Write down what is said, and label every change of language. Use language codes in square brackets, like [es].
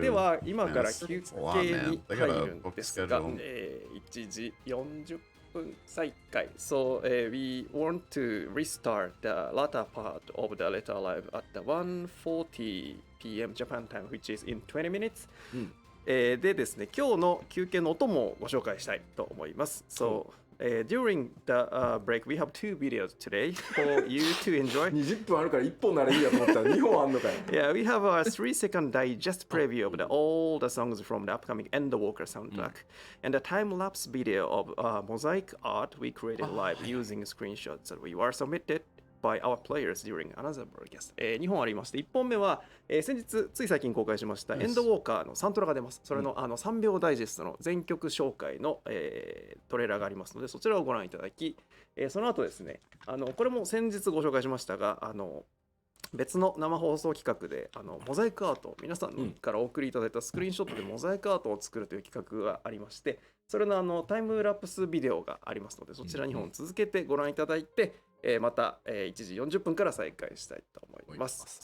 [ja] では今から休憩に入るんですが、1時40分再開。 [en] So we want to restart the latter part of the letter live at the 1:40 p.m. Japan time, which is in 20 minutes. [ja] でですね、今日の休憩の音もご紹介したいと思います。 [en] So during the break, we have 2 videos today for you to enjoy. [ja] 20分あるから1本ならいいやと思ったら2本あんのかよ。 [en] Yeah, we have a 3-second digest preview of all the songs from the upcoming Endwalker soundtrack, and a time-lapse video of mosaic art we created live using screenshots that we were submitted by our players during another broadcast. [ja] 2本ありまして、1本目は、先日つい最近公開しましたエンドウォーカーのサントラが出ます。それの、3秒ダイジェストの全曲紹介の、トレーラーがありますので、そちらをご覧いただき、その後ですね、これも先日ご紹介しましたが、別の生放送企画でモザイクアート、皆さんからお送りいただいたスクリーンショットでモザイクアートを作るという企画がありまして、それのタイムラプスビデオがありますので、そちら2本続けてご覧いただいて、また、1時40分から再開したいと思います。